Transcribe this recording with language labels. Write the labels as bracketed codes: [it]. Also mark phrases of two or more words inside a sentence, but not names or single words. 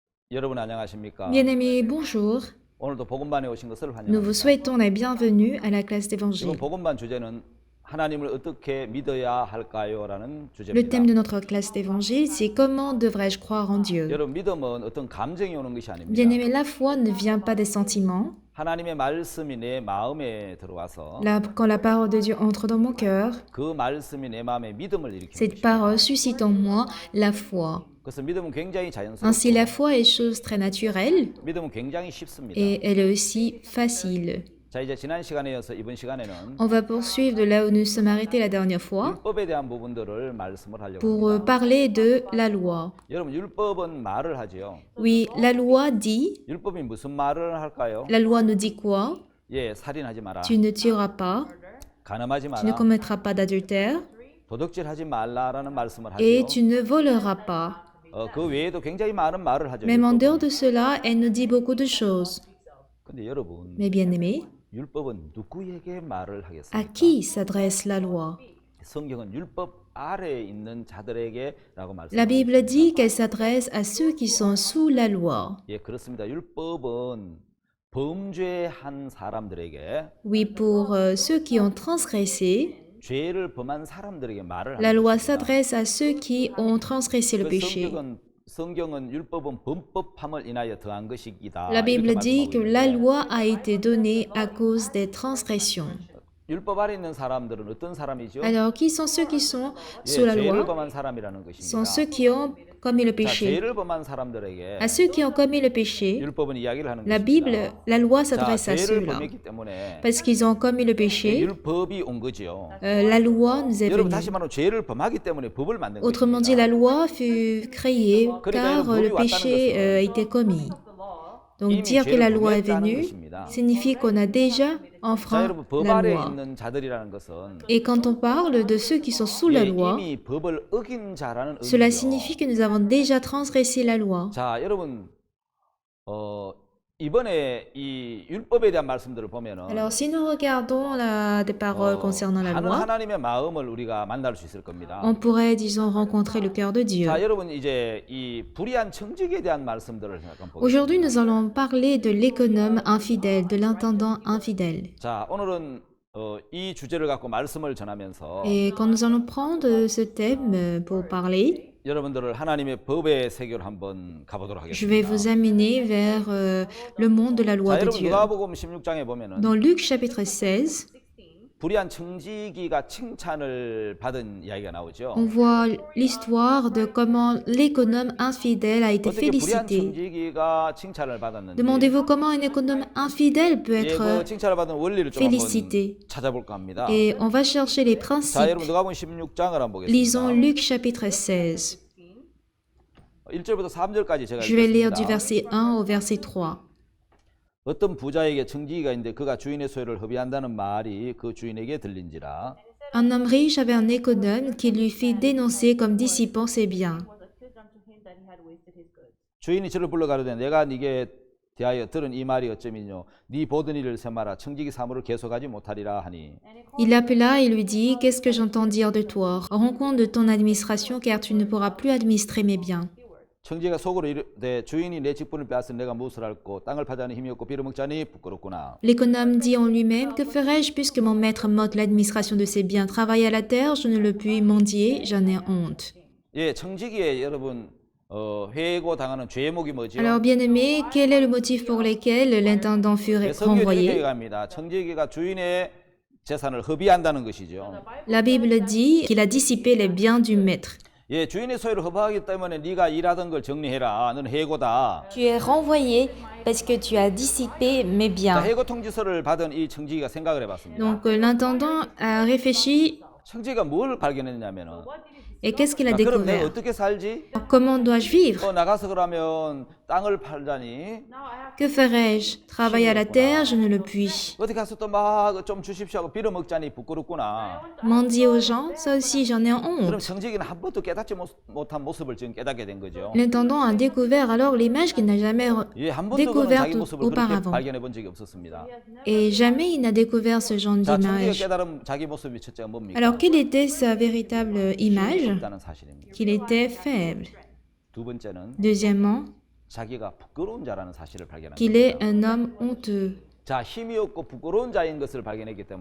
[ko] 여러분 안녕하십니까? [fr] Bien-aimés, bonjour. [ko] 오늘도 복음반에 오신 것을 [fr] Nous vous [ko] 환영합니다. [fr] souhaitons la bienvenue à la classe [ko] 이번 [fr] d'évangile. [ko] 복음반 주제는 하나님을 어떻게 믿어야 할까요?라는 [fr] Le [ko] 주제입니다. [fr] thème de notre classe d'évangile, c'est comment devrais-je croire en Dieu? [ko] 여러분 믿음은 어떤 감정이 오는 것이 아닙니다. [fr] Bien-aimés, la foi ne vient pas des sentiments. [ko] 하나님의 말씀이 내 마음에 들어와서 [fr] Quand la parole de Dieu entre dans mon cœur, [ko] 그 말씀이 내 마음에 믿음을 일으키는 [fr] cette [ko] 것입니다. [fr] parole suscite en moi la foi. [ko] 그래서 믿음은 굉장히 [fr] Ainsi, la [ko] 자연스럽고 [fr] foi est chose très naturelle [ko] 믿음은 굉장히 쉽습니다. [fr] et elle est aussi facile. [ko] 자, 이제 지난 시간에 이어서 이번 시간에는 [fr] On va poursuivre de là où nous sommes arrêtés la dernière fois [ko] 율법에 대한 부분들을 말씀을 하려고 [fr] pour [ko] 합니다. [fr] parler de la loi. [ko] 여러분 율법은 말을 하지요. [fr] Oui, la loi dit, [ko] 율법이 무슨 말을 할까요? [fr] la loi nous dit quoi? [ko] 예, 살인하지 마라. [fr] Tu ne tueras pas, [ko] 가늠하지 [fr] tu ne [ko] 마라. [fr] commettras pas d'adultère [ko] 도둑질하지 말라라는 말씀을 [fr] et [ko] 하죠. [fr] tu ne voleras pas. [ko] 그 외에도 굉장히 많은 말을 하죠. [fr] Même en [ko] 율법은. [fr] dehors de cela, elle nous dit beaucoup de choses. [ko] 근데 여러분, [fr] Mais bien aimés, [ko] 율법은 누구에게 말을 [fr] à [ko] 하겠습니까? [fr] qui s'adresse la loi? [ko] 성경은 율법 아래에 있는 자들에게라고 [fr] La [ko] 말씀합니다. [fr] Bible dit qu'elle s'adresse à ceux qui sont sous la loi. [ko] 예, 그렇습니다. 율법은 범죄한 사람들에게 [fr] Oui, pour ceux qui ont transgressé, [ko] 죄를 범한 사람들에게 말을 [fr] la [ko] 하는 [fr] loi [ko] 것입니다. [fr] s'adresse à ceux qui ont transgressé le [ko] 그 [fr] péché. [ko] 성경은 율법은 범법함을 인하여 더한 것이다. [fr] La Bible [ko] 이렇게 [fr] dit que [ko] 말씀하고 [fr] la [ko] 있는데 [fr] loi a été donnée à cause des transgressions. [ko] 율법 아래 있는 사람들은 어떤 사람이죠? [fr] Alors, qui sont ceux qui sont [ko] 예, [fr] sous la [ko] 죄를 [fr] loi? [ko] 범한 사람이라는 [fr] Sont [ko] 것입니다. [fr] ceux qui ont commis le [ko] 자, [fr] péché. [ko] 죄를 범한 사람들에게 [fr] À ceux qui ont commis le péché, [ko] 율법은 이야기를 하는 [fr] la [ko] 것입니다. [fr] Bible, la loi [ko] 자, [fr] s'adresse à [ko] 죄를 [fr] ceux-là. [ko] 범했기 때문에 [fr] Parce qu'ils ont commis le péché, [ko] 율법이 온 거죠. [fr] la loi nous est [ko] 여러분 [fr] venue. [ko] 다시 말하면 죄를 범하기 때문에 법을 만든 [fr] Autrement dit, [ko] 것입니다. [fr] la loi fut créée car le péché a été commis. Donc dire que la loi est venue signifie qu'on a déjà [ko] 자, [fr] enfreint [ko] 여러분 법 [fr] la [ko] 아래 [fr] loi. [ko] 있는 자들이라는 것은 [fr] Et quand on parle de ceux qui sont sous la [ko] 예, [fr] loi, [ko] 이미 법을 어긴 자라는 [fr] cela [ko] 의미죠. [fr] signifie que nous avons déjà transgressé la loi. [ko] 자, 여러분 이번에 이 율법에 대한 말씀들을 보면은 [fr] Alors, si nous regardons des paroles concernant la [ko] 하는 [fr] loi, [ko] 하나님의 마음을 우리가 만날 수 있을 겁니다. [fr] on pourrait, disons, rencontrer le cœur de Dieu. [ko] 자, 여러분 이제 이 불의한 청직에 대한 말씀들을 잠깐 [fr] Aujourd'hui, [ko] 보겠습니다. [fr] nous allons parler de l'économe infidèle, de l'intendant infidèle. [ko] 자, 오늘은 이 주제를 갖고 말씀을 전하면서 [fr] Et quand nous allons prendre ce thème pour parler, [ko] 여러분들을 하나님의 법의 세계로 한번 가보도록 [fr] je vais [ko] 하겠습니다. [fr] vous amener vers le monde de la loi [ko] 자, [fr] de [ko] 여러분 [fr] Dieu. [ko] 누가복음 16장에 보면은 [fr] Dans Luc chapitre 16, [ko] 불의한 청지기가 칭찬을 받은 이야기가 나오죠. [fr] on voit l'histoire de comment l'économe infidèle a été [ko] 어떻게 불의한 [fr] félicité. [ko] 청지기가 칭찬을 받았는지 [fr] Demandez-vous comment un économe infidèle peut [ko] 예, 그 [fr] être [ko] 칭찬을 받은 원리를 좀 한번 [fr] félicité. [ko] 찾아볼까 합니다. [fr] Et on va chercher les [ko] 자, [fr] principes. [ko] 여러분 누가복음 16장을 한번 [fr] Lisons [ko] 보겠습니다. [fr] Luc chapitre 16. [ko] 1절부터 3절까지 제가 [fr] Je vais lire du [ko] 읽겠습니다. [fr] verset 1 au verset 3. [ko] 어떤 부자에게 청지기가 있는데 그가 주인의 소유를 허비한다는 말이 그 주인에게 들린지라. [fr] Un homme riche avait un économe qui lui fit dénoncer comme dissipant ses biens. [ko] 주인이 저를 불러 가로되 내가 네게 대하여 들은 이 말이 어쩌면요 네 보던 일을 세마라 청지기 사무를 계속하지 못하리라 하니. [fr] Il l'appela et lui dit, qu'est-ce que j'entends dire de toi? Rends compte de ton administration car tu ne pourras plus administrer mes biens. [ko] 청지기가 속으로 이르되 주인이 내 직분을 빼앗은 내가 무엇을 할꼬 땅을 파자니 힘이 없고 빌어먹자니 부끄럽구나. [fr] L'économe dit en lui-même, que ferai-je puisque mon maître m'ôte l'administration de ses biens? Travailler à la terre, je ne le puis, mendier, j'en ai honte. [ko] 예, 청지기에 여러분 회고 당하는 죄목이 뭐죠? [fr] Alors bien aimé, quel est le motif pour lequel l'intendant fut [ko] 예, 성경이 이렇게 [fr] renvoyé? [ko] 얘기합니다. 청지기가 주인의 재산을 허비한다는 것이죠. La Bible dit qu'il a dissipé les biens du maître. 예, 주인의 소유를 허비하기 때문에 네가 일하던 걸 정리해라. 너는 해고다. [fr] Tu es renvoyé parce que tu as dissipé mes [ko] 자, [fr] biens. [ko] 해고 통지서를 받은 이 청지기가 생각을 해봤습니다. [fr] Donc l'intendant a réfléchi [ko] 청지기가 뭘 발견했냐면은 [fr] et qu'est-ce qu'il a [ko] 자, 그럼 내가 [fr] découvert? [ko] 어떻게 살지? [fr] Alors, comment dois-je vivre? [ko] 나가서 그러면 땅을 팔자니 [fr] Que ferai-je? Travailler à la terre, je ne le puis. [ko] 어디 가서 또 막 좀 주십시오 하고 빌어먹자니 부끄럽구나. [fr] Mendier aux gens, ça aussi j'en ai [ko] 그럼 [fr] honte. [ko] 청지기는 한 번도 깨닫지 못한 모습을 지금 깨닫게 된 거죠. [fr] L'intendant a découvert alors l'image qu'il n'a jamais [ko] 예, 한 번도 그는 [fr] découverte [ko] 자기 모습을 그렇게 [fr] auparavant. [ko] 발견해 본 적이 없었습니다. [fr] Et jamais il n'a découvert ce genre [ko] 자, 청지기가 [fr] d'image. [ko] 깨달은 자기 모습이 첫째가 뭡니까? [fr] Alors quelle était sa véritable image? [ko] 없다는 사실입니다. [fr] Qu'il était faible. [ko] 두 번째는 [fr] Deuxièmement, [ko] 자기가 부끄러운 자라는 사실을 발견한 [fr] qu'il est [ko] 겁니다. [fr] un homme honteux. [ko] 자, 힘이 없고 부끄러운 자인 것을 발견했기 때문에